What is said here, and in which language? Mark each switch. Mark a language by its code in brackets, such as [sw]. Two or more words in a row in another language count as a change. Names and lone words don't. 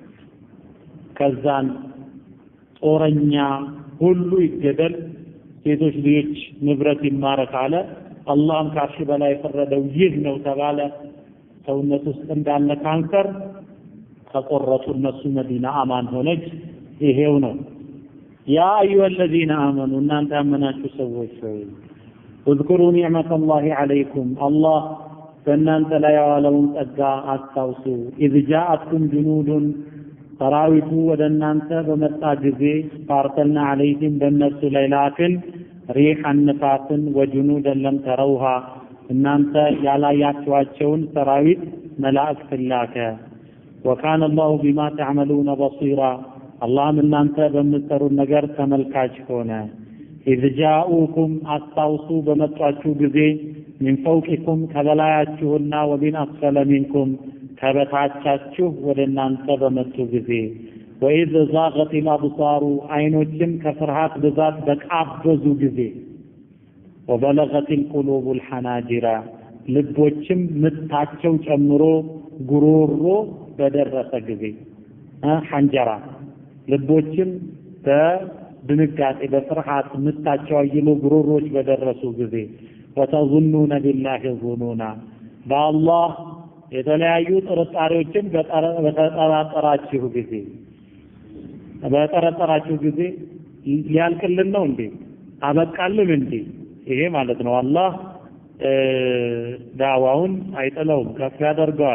[am] ከዛን ጦረኛ ሁሉ ይገደል ሴቶች ልጆች ንብረት ይማረክ አለ አላህም ከአርሽ በላይ የፈረደው ይህ ነው ተባለ ሰውነት ውስጥ እንዳለ ካንሰር ተቆረጡ እነሱ መዲና አማን ሆነች ይሄው ነው [ar] يا أيها الذين آمنوا [am] እናንተ ያመናችሁ ሰዎች ሆይ [ar] اذكروا نعمة الله عليكم [am] الله በእናንተ ላይ ያዋለውን ጸጋ አስታውሱ [ar] إذ جاءتكم جنود [am] ሰራዊቱ ወደ እናንተ በመጣ ጊዜ [ar] فارسلنا عليهم [am] በእነሱ ላይ ላክን ሪሐን ነፋስን [ar] وجنودا لم تروها [am] እናንተ ያላያችኋቸውን ሰራዊት መላእክት ላከ وكان [ar] الله بما تعملون بصيرا [am] الله እናንተ በምትሰሩት ነገር ተመልካች ሆነ [ar] إذ جاءوكم [am] አስታውሱ በመጣችሁ ጊዜ [ar] من فوقكم [am] ከበላያችሁና [ar] ومن أسفل منكم [am] ከበታቻችሁ ወደ እናንተ በመጡ ጊዜ [ar] وإذ زاغت الأبصار [am] አይኖችም ከፍርሃት ብዛት በቃበዙ ጊዜ [ar] وبلغت القلوب الحناجر [am] ልቦችም ምታቸው ጨምሮ ጉሮሮ በደረሰ ጊዜ ሐንጀራ ልቦችም በድንጋጤ በፍርሃት ምታቸው አይሎ ጉሮሮች በደረሱ ጊዜ [ar] وتظنون بالله ظنونا [am] بالله የተለያዩ ጥርጣሬዎችን በተጠራጠራችሁ ጊዜ ሊያልቅልን ነው እንዴ አበቃልን እንዴ ይሄ ማለት ነው አላህ ዳዋውን አይጥለውም ከፍ ያደርገዋል